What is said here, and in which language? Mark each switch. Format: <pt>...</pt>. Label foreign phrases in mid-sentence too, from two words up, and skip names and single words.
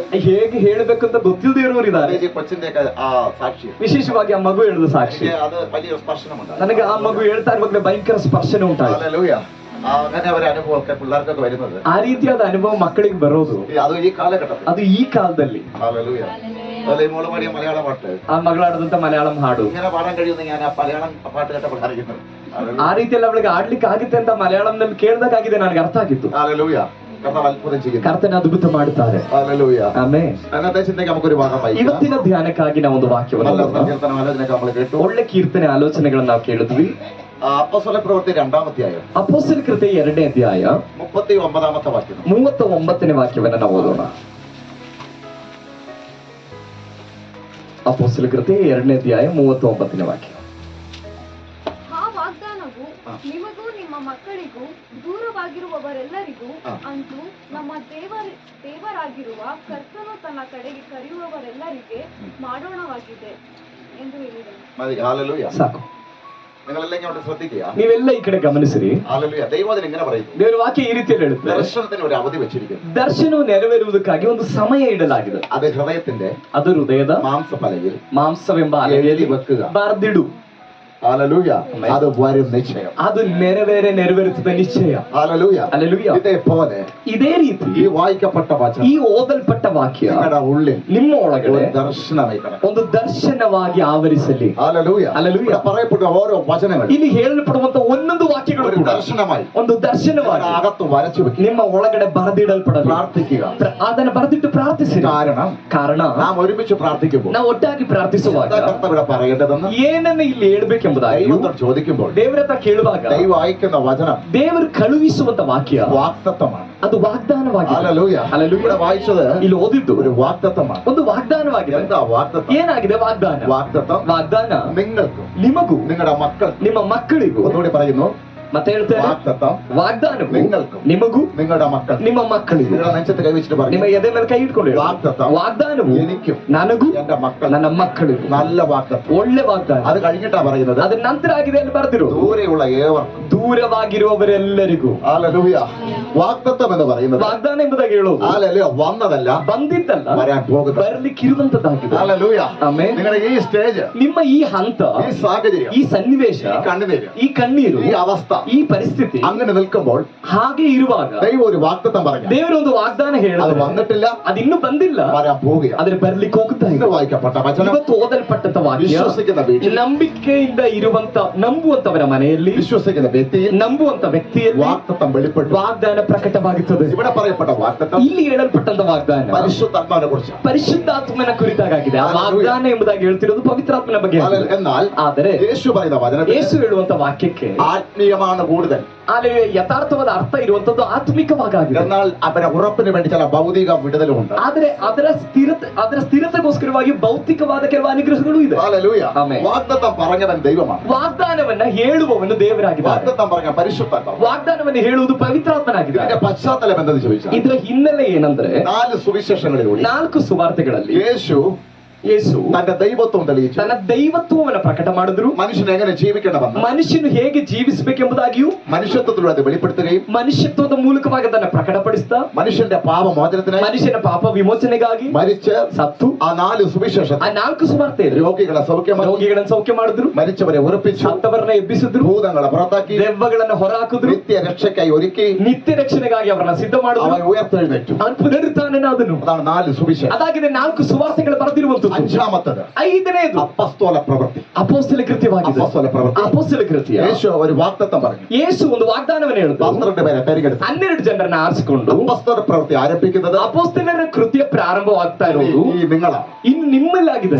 <kn>ಹೇಗೆ ಹೇಳಬೇಕಂತ ಗೊತ್ತಿಲ್ಲದೆ ಇರೋರಿದ್ದಾರೆ.</kn> <ml>ഈ കൊച്ചിന്റെ ആ സാക്ഷി,</ml> <kn>ವಿಶೇಷವಾಗಿ ಆ ಮಗು ಹೇಳಿದ ಸಾಕ್ಷಿ,</kn> <ml>അത് വലിയ സ്പർശനമുണ്ടായി.</ml> <kn>ನನಗೆ ಆ ಮಗು ಹೇಳ್ತಾ ಇರುವಾಗಲೇ ಭಯಂಕರ ಸ್ಪರ್ಶನ ಉಂಟಾಯಿತು.</kn> <ml>ഹല്ലേലൂയ. അങ്ങനെ ഒരു അനുഭവമൊക്കെ പിള്ളേർക്കൊക്കെ വരുന്നത്,</ml> <kn>ಆ ರೀತಿಯಾದ ಅನುಭವ ಮಕ್ಕಳಿಗೆ ಬರೋದು</kn> <ml>അത് ഈ കാലഘട്ടത്തിൽ.</ml> <kn>ಅದು ಈ ಕಾಲದಲ್ಲಿ.</kn> <ml>ഹല്ലേലൂയ. അതുപോലെ ഈ മോള് പാടിയ മലയാള പാട്ട്,</ml> <kn>ಆ ಮಗಳಾಡದಂತ ಮಲಯಾಳಂ ಹಾಡು</kn> <ml>ഇങ്ങനെ പാടാൻ കഴിയുമെന്ന് ഞാൻ ആ മലയാളം പാട്ട് കേട്ടപ്പോൾ അറിയുന്നത്.</ml> <kn>ಆ ರೀತಿಯಲ್ಲಿ ಅವಳಿಗೆ ಆಡ್ಲಿಕ್ಕೆ ಆಗುತ್ತೆ ಅಂತ ಮಲಯಾಳಂನಲ್ಲಿ ಕೇಳಿದಾಗಿದೆ ನನಗೆ ಅರ್ಥ ಆಗಿತ್ತು.</kn> <ml>ഹല്ലേലൂയ. കർത്താവ് അത്ഭുതം ചെയ്യുന്നു.</ml> <kn>ಕರ್ತನ ಅದ್ಭುತ ಮಾಡುತ್ತಾರೆ.</kn> <ml>ഹല്ലേലൂയ.</ml> <kn>ಆಮೆನ್.</kn> <ml>അന്നത്തെ ചിന്തയ്ക്ക് നമുക്കൊരു ഭാഗം വായിക്കാം.</ml> <kn>ಇವತ್ತಿನ ಧ್ಯಾನಕ್ಕಾಗಿ ನಾವು ಒಂದು ವಾಕ್ಯವನ್ನು</kn> <ml>നല്ല</ml> <kn>ಓದೋಣ.</kn> <ml>സങ്കീർത്തന ആലോചനയൊക്കെ നമ്മൾ കേട്ടു.</ml> <kn>ಒಳ್ಳೆ ಕೀರ್ತನೆ ಆಲೋಚನೆಗಳನ್ನ ನಾವು ಕೇಳಿದ್ವಿ.</kn> <ml>അപ്പോസ്തല പ്രവൃത്തി 2-ാം അധ്യായം</ml> <kn>ಅಪೊಸ್ತಲ ಕೃತ್ಯ 2ನೇ ಅಧ್ಯಾಯ</kn> <ml>39-ാമത്തെ വാക്യം.</ml> <kn>39ನೇ ವಾಕ್ಯವನ್ನ ನಾವು ಓದೋಣ. ಅಪೊಸ್ತಲ ಕೃತ್ಯ 2ನೇ ಅಧ್ಯಾಯ 39ನೇ ವಾಕ್ಯ. ಆ ವಾಗ್ದಾನವು ನಿಮಗೂ ನಿಮ್ಮ ಮಕ್ಕಳಿಗೂ ದೂರವಾಗಿರುವವರೆಲ್ಲರಿಗೂ ಅಂತೂ ನಮ್ಮ ದೇವರಾಗಿರುವ ಕರ್ತನು ತನ್ನ ಕಡೆಗೆ ಕರೆಯುವವರೆಲ್ಲರಿಗೆ ಮಾಡೋಣವಾಗಿದೆ ಎಂದು ಹೇಳಿದನು.</kn> <ml>മതി. ഹല്ലേലൂയ.</ml> <kn>ಸಾಕು.</kn> <ml>നിങ്ങളെല്ലാം ഇങ്ങോട്ട് ശ്രദ്ധിക്കുക.</ml> <kn>ನೀವೆಲ್ಲ ಈ ಕಡೆ ಗಮನಿಸಿರಿ.</kn> <ml>ഹല്ലേലൂയ. ദൈവം ഇങ്ങനെ പറയുന്നു,</ml> <kn>ದೇವರ ವಾಕ್ಯ ಈ ರೀತಿಯಲ್ಲಿ ಹೇಳುತ್ತೆ,</kn> <ml>ദർശനത്തിന് ഒരു അവധി വെച്ചിരിക്കുന്നു.</ml> <kn>ದರ್ಶನವು ನೆರವೇರುವುದಕ್ಕಾಗಿ ಒಂದು ಸಮಯ ಇಡಲಾಗಿದೆ.</kn> <ml>അത് ഹൃദയത്തിന്റെ</ml> <kn>ಅದು ಹೃದಯದ</kn> <ml>മാംസഫലയിൽ</ml> <kn>ಮಾಂಸವೆಂಬ ಅಲೆಯಲ್ಲಿ</kn> <ml>വെക്കുക.</ml> <kn>ಬರೆದಿಡು.</kn> <ml>ഹല്ലേലൂയ. അത് വരും നിശ്ചയം.</ml> <kn>ಅದು ನೆರವೇರಿಸುತ್ತದೆ ನಿಶ್ಚಯ.</kn> <ml>ഹല്ലേലൂയ.</ml> <kn>Hallelujah.</kn> <ml>ഇതേപോലെ</ml> <kn>ಇದೇ ರೀತಿ</kn> <ml>ഈ വായിക്കപ്പെട്ട വചനം</ml> <kn>ಈ ಓದಲ್ಪಟ್ಟ ವಾಕ್ಯ</kn> <ml>നിങ്ങളുടെ ഉള്ളിൽ</ml> <kn>ನಿಮ್ಮ ಒಳಗಡೆ</kn> <ml>ഒരു ദർശനമായി കിടക്കും.</ml> <kn>ಒಂದು ದರ್ಶನವಾಗಿ ಆವರಿಸಲಿ.</kn> <ml>ഹല്ലേലൂയ.</ml> <kn>Hallelujah.</kn> <ml>ഇവിടെ പറയപ്പെട്ട ഓരോ വചനങ്ങളും</ml> <kn>ಇಲ್ಲಿ ಹೇಳಲ್ಪಡುವಂತ ಒಂದೊಂದು ವಾಕ್ಯಗಳು</kn> <ml>ഒരു</ml> <kn>ಕೂಡ</kn> <ml>ദർശനമായി</ml> <kn>ಒಂದು ದರ್ಶನವಾಗಿ</kn> <ml>നിങ്ങളുടെ അകത്ത് വരച്ചു വെക്കും.</ml> <kn>ನಿಮ್ಮ ಒಳಗಡೆ ಬರೆದಿಡಲ್ಪಡಲಿ.</kn> <ml>പ്രാർത്ഥിക്കുക.</ml> <kn>ಅದನ್ನು ಬರೆದಿಟ್ಟು ಪ್ರಾರ್ಥಿಸಿ. ಕಾರಣ</kn> <ml>നാം ഒരുമിച്ച് പ്രാർത്ഥിക്കുമ്പോൾ</ml> <kn>ನಾವು ಒಟ್ಟಾಗಿ ಪ್ರಾರ್ಥಿಸುವಾಗ</kn> <ml>എന്താ കർത്താവ് ഇവിടെ പറയേണ്ടതെന്ന്</ml> <kn>ಏನನ್ನ ಇಲ್ಲಿ ಹೇಳ್ಬೇಕೆಂಬುದಾಗಿ</kn> <ml>ദൈവത്തോട് ചോദിക്കുമ്പോൾ</ml> <kn>ದೇವರ ಹತ್ರ ಕೇಳುವಾಗ</kn> <ml>ദൈവം അയക്കുന്ന വചനം</ml> <kn>ದೇವರು ಕಳುಹಿಸುವಂತ ವಾಕ್ಯ</kn> <ml>വാഗ്ദത്തമാണ്.</ml> <kn>ಅದು ವಾಗ್ದಾನವಾಗಿದೆ.</kn> <ml>ഹല്ലേലൂയ.</ml> <kn>Hallelujah.</kn> <ml>ഇവിടെ വായിച്ചത്</ml> <kn>ಇಲ್ಲಿ ಓದಿದ್ದು</kn> <ml>ഒരു വാഗ്ദത്തമാണ്.</ml> <kn>ಒಂದು ವಾಗ್ದಾನವಾಗಿದೆ.</kn> <ml>എന്താ വാഗ്ദത്തം?</ml> <kn>ಏನಾಗಿದೆ ವಾಗ್ದಾನ?</kn> <ml>വാഗ്ദത്തം</ml> <kn>ವಾಗ್ದಾನ</kn> <ml>നിങ്ങൾക്കും</ml> <kn>ನಿಮಗೂ</kn> <ml>നിങ്ങളുടെ മക്കൾ</ml> <kn>ನಿಮ್ಮ ಮಕ್ಕಳಿಗೂ.</kn> <ml>ഒന്നുകൂടി പറയുന്നു.</ml> <kn>ಮತ್ತೆ ಹೇಳ್ತೇನೆ,</kn> <ml>വാഗ്ദത്തം</ml> <kn>ವಾಗ್ದಾನವು</kn> <ml>നിങ്ങൾക്കും</ml> <kn>ನಿಮಗೂ</kn> <ml>നിങ്ങളുടെ മക്കൾ.</ml> <kn>ನಿಮ್ಮ ಮಕ್ಕಳಿಗೂ.</kn> <ml>നിങ്ങളുടെ നെഞ്ചത്ത് കൈവച്ചിട്ട്</ml> <kn>ನಿಮ್ಮ</kn> <ml>പറയും,</ml> <kn>ಎದೆ ಮೇಲೆ ಕೈ ಇಟ್ಕೊಂಡು ಹೇಳು.</kn> <ml>വാഗ്ദത്തം</ml> <kn>ವಾಗ್ದಾನವು</kn> <ml>എനിക്കും</ml> <kn>ನನಗೂ</kn> <ml>എന്റെ മക്കൾ.</ml> <kn>ನನ್ನ ಮಕ್ಕಳಿಗೂ.</kn> <ml>നല്ല വാഗ്ദത്തം.</ml> <kn>ಒಳ್ಳೆ ವಾಗ್ದಾನ.</kn> <ml>അത് കഴിഞ്ഞിട്ടാ പറയുന്നത്,</ml> <kn>ಅದ್ರ ನಂತರ ಆಗಿದೆ ಅಂತ ಬರೆದಿರು.</kn> <ml>ദൂരെയുള്ള ഏവർക്കും.</ml> <kn>ದೂರವಾಗಿರುವವರೆಲ್ಲರಿಗೂ.</kn> <ml>ഹല്ലേലൂയ. വാഗ്ദത്തം എന്ന് പറയുന്നത്</ml> <kn>ವಾಗ್ದಾನ ಎಂಬುದಾಗಿ ಹೇಳೋದು</kn> <ml>ഹല്ലേലൂയ വന്നതല്ല,</ml> <kn>ಬಂದಿದ್ದಲ್ಲ,</kn> <ml>വരാൻ പോകുന്നത്.</ml> <kn>ಬರ್ಲಿಕ್ಕಿರುವಂತದ್ದಾಗಿದೆ.</kn> <ml>ഹല്ലേലൂയ.</ml> <kn>ಆಮೆನ್.</kn> <ml>നിങ്ങളുടെ ഈ സ്റ്റേജ്,</ml> <kn>ನಿಮ್ಮ ಈ ಹಂತ,</kn> <ml>ഈ സാഹചര്യം,</ml> <kn>ಈ ಸನ್ನಿವೇಶ,</kn> <ml>ഈ കണ്ണുനീര്,</ml> <kn>ಈ ಕಣ್ಣೀರು,</kn> <ml>ഈ അവസ്ഥ</ml> <kn>ಈ ಪರಿಸ್ಥಿತಿ</kn> <ml>അങ്ങനെ നിൽക്കുമ്പോൾ</ml> <kn>ಹಾಗೆ ಇರುವಾಗ</kn> <ml>ദൈവം ഒരു വാഗ്ദത്തം പറഞ്ഞു.</ml> <kn>ದೇವರು ಒಂದು ವಾಗ್ದಾನ</kn> <ml>അത്</ml> <kn>ಹೇಳಿದ್ರೆ</kn> <ml>വന്നിട്ടില്ല,</ml> <kn>ಅದಿನ್ನೂ ಬಂದಿಲ್ಲ,</kn> <ml>വരാൻ പോവുകയാണ്.</ml> <kn>ಆದ್ರೆ ಬರ್ಲಿಕ್ಕೆ ಹೋಗ್ತಾ</kn> <ml>ഇന്ന്</ml> <kn>ಇದೆ.</kn> <ml>വായിക്കപ്പെട്ട വചനം</ml> <kn>ಇವತ್ತು ಓದಲ್ಪಟ್ಟಂತ ವಾಕ್ಯ</kn> <ml>വിശ്വസിക്കുന്ന വീട്ടിൽ,</ml> <kn>ನಂಬಿಕೆಯಿಂದ ಇರುವಂತ ನಂಬುವಂತವರ ಮನೆಯಲ್ಲಿ,</kn> <ml>വിശ്വസിക്കുന്ന വ്യക്തിയിൽ</ml> <kn>ನಂಬುವಂತ ವ್ಯಕ್ತಿಯಲ್ಲಿ</kn> <ml>വാഗ്ദത്തം വെളിപ്പെട്ടു.</ml> <kn>ವಾಗ್ದಾನ ಪ್ರಕಟವಾಗುತ್ತದೆ.</kn> <ml>ഇവിടെ പറയപ്പെട്ട വാഗ്ദത്തം</ml> <kn>ಇಲ್ಲಿ ಹೇಳಲ್ಪಟ್ಟಂತ ವಾಗ್ದಾನ</kn> <ml>പരിശുദ്ധാത്മാവിനെ കുറിച്ചാണ്.</ml> <kn>ಪರಿಶುದ್ಧಾತ್ಮನ ಕುರಿತಾಗಿದೆ. ಆ ವಾಗ್ದಾನ ಎಂಬುದಾಗಿ ಹೇಳ್ತಿರೋದು ಪವಿತ್ರಾತ್ಮನ ಬಗ್ಗೆ ಆಗಿದೆ.</kn> <ml>എന്നാൽ</ml> <kn>ಆದರೆ</kn> <ml>യേശു പറയുന്ന വചനത്തിൽ</ml> <kn>ಯೇಸು ಹೇಳುವಂತ ವಾಕ್ಯಕ್ಕೆ</kn> <ml>ആത്മീയമാണ് കൂടുതൽ.</ml> <kn>ಅಲ್ಲಿ ಯಥಾರ್ಥವಾದ ಅರ್ಥ ಇರುವಂತದ್ದು ಆತ್ಮಿಕವಾಗಿದೆ.</kn> <ml>എന്നാൽ അവരെ ഉറപ്പിന് വേണ്ടി ചില ഭൗതിക വിടുതലുമുണ്ട്.</ml> <kn>ಆದ್ರೆ ಅದರ ಸ್ಥಿರತೆಗೋಸ್ಕರವಾಗಿ ಭೌತಿಕವಾದ ಕೆಲವು ಅನುಗ್ರಹಗಳು ಇದೆ.</kn> <ml>ഹല്ലേലൂയ. ആമേൻ. വാഗ്ദത്തം പറഞ്ഞവൻ ദൈവമാണ്.</ml> <kn>ವಾಗ್ದಾನವನ್ನ ಹೇಳುವವನು ದೇವರಾಗಿದ್ದಾನೆ.</kn> <ml>വാഗ്ദത്തം പറഞ്ഞ പരിശുദ്ധാത്മാവ്.</ml> <kn>ವಾಗ್ದಾನವನ್ನು ಹೇಳುವುದು ಪವಿತ್ರಾತ್ಮನಾಗಿದ್ದಾನೆ.</kn> <ml>ഇതിന്റെ പശ്ചാത്തലം എന്തെന്ന് ചോദിച്ചാൽ,</ml> <kn>ಇದರ ಹಿನ್ನೆಲೆ ಏನಂದ್ರೆ</kn> <ml>4 സുവിശേഷങ്ങളിലൂടെ</ml> <kn>4 ಸುವಾರ್ತೆಗಳಲ್ಲಿ ಯೇಸು</kn> <ml>തന്റെ ദൈവത്വം തെളിയിച്ചു.</ml> <kn>ತನ್ನ ದೈವತ್ವವನ್ನು ಪ್ರಕಟ ಮಾಡಿದ್ರು.</kn> <ml>മനുഷ്യൻ എങ്ങനെ ജീവിക്കണമെന്ന്,</ml> <kn>ಮನುಷ್ಯನು ಹೇಗೆ ಜೀವಿಸಬೇಕೆಂಬುದಾಗಿಯೂ</kn> <ml>മനുഷ്യത്വത്തിലൂടെ അത് വെളിപ്പെടുത്തുകയും</ml> <kn>ಮನುಷ್ಯತ್ವದ ಮೂಲಕವಾಗಿ ಅದನ್ನು ಪ್ರಕಟಪಡಿಸ್ತಾ,</kn> <ml>മനുഷ്യന്റെ പാപമോചനത്തിനായി</ml> <kn>ಮನುಷ್ಯನ ಪಾಪ ವಿಮೋಚನೆಗಾಗಿ</kn> <ml>മരിച്ച്</ml> <kn>ಸತ್ತು</kn> <ml>ആ 4 സുവിശേഷം</ml> <kn>ಆ 4 ಸುವಾರ್ತೆಯಲ್ಲಿ</kn> <ml>രോഗികളെ സൗഖ്യമാക്കി,</ml> <kn>ರೋಗಿಗಳನ್ನು ಸೌಖ್ಯ ಮಾಡಿದ್ರು,</kn> <ml>മരിച്ചവരെ ഉറപ്പിച്ചു,</ml> <kn>ಸತ್ತವರನ್ನ ಎಬ್ಬಿಸಿದ್ರು,</kn> <ml>ഭൂതങ്ങളെ പുറത്താക്കി,</ml> <kn>ದೆವ್ವಗಳನ್ನ ಹೊರಹಾಕಿದ್ರು,</kn> <ml>നിത്യ രക്ഷയ്ക്കായി ഒരുക്കി,</ml> <kn>ನಿತ್ಯ ರಕ್ಷಣೆಗಾಗಿ ಅವರನ್ನ ಸಿದ್ಧ ಮಾಡಿದ್ರು,</kn> <ml>അവൻ ഉയർത്തെഴുന്നേറ്റു.</ml> <kn>ಅವನು ಪುನರುತ್ಥಾನನಾದನು.</kn> <ml>അതാണ് 4 സുവിശേഷം.</ml> <kn>ಅದಾಗಿದೆ 4 ಸುವಾರ್ತೆಗಳು ಬರೆದಿರುವಂತದ್ದು.</kn> <ml>അഞ്ചാമത്തത്</ml> <kn>5ನೇದು</kn> <ml>അപ്പസ്തോല പ്രവൃത്തി.</ml> <kn>ಅಪೊಸ್ತಲ ಕೃತ್ಯವಾಗಿದೆ.</kn> <ml>അപ്പസ്തോല പ്രവൃത്തി.</ml> <kn>ಅಪೊಸ್ತಲ ಕೃತ್ಯ.</kn> <ml>യേശു ഒരു വാഗ്ദത്തം പറഞ്ഞു.</ml> <kn>ಯೇಸು ಒಂದು ವಾಗ್ದಾನವನ್ನು ಹೇಳಿದ್ರು.</kn> <ml>12 പേരെ തെരഞ്ഞെടുത്തു.</ml> <kn>12 ಜನರನ್ನ ಆರಿಸಿಕೊಂಡು</kn> <ml>അപ്പസ്തോല പ്രവൃത്തി ആരംഭിക്കുന്നത്</ml> <kn>ಅಪೊಸ್ತಲರ ಕೃತ್ಯ ಪ್ರಾರಂಭವಾಗ್ತಾ ಇರೋದು</kn> <ml>ഈ നിങ്ങളാണ്,</ml> <kn>ಇನ್ನು ನಿಮ್ಮಲ್ಲಾಗಿದೆ,</kn>